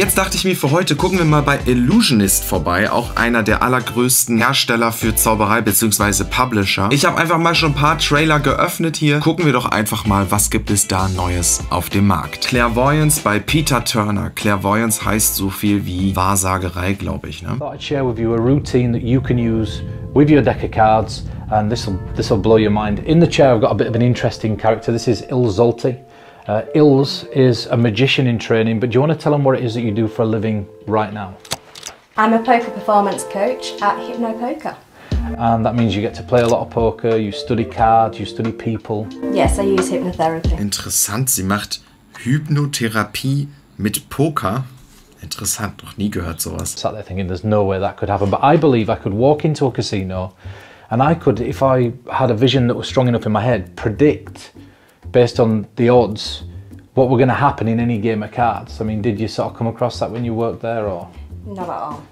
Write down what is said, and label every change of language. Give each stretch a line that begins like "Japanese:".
German: Jetzt dachte ich mir, für heute gucken wir mal bei Ellusionist vorbei, auch einer der allergrößten Hersteller für Zauberei bzw. Publisher. Ich habe einfach mal schon ein paar Trailer geöffnet hier. Gucken wir doch einfach mal, was gibt es da Neues auf dem Markt. Clairvoyance bei Peter Turner. Clairvoyance heißt so viel wie Wahrsagerei, glaube ich. Ne?
English: I thought I'd share with you a routine that you can use with your deck of cards, and this'll blow your mind. In the chair, I've got a bit of an interesting character. This is Ilzolti. Ilz is a magician in training, but do you want to tell them what it is that you do for a living right now? I'm a poker performance coach at Hypnopoker. And that means you get to play a lot of poker, you study cards, you study people. Yes, I use hypnotherapy.
German: Interessant, sie macht Hypnotherapie mit Poker. Interessant, noch nie gehört sowas.
English: Sat there thinking there's no way that could happen, but I believe I could walk into a casino and I could, if I had a vision that was strong enough in my head, predict based on the odds what were going to happen in any game of cards. I mean, did you sort of come across that when you worked there, or? Not at all.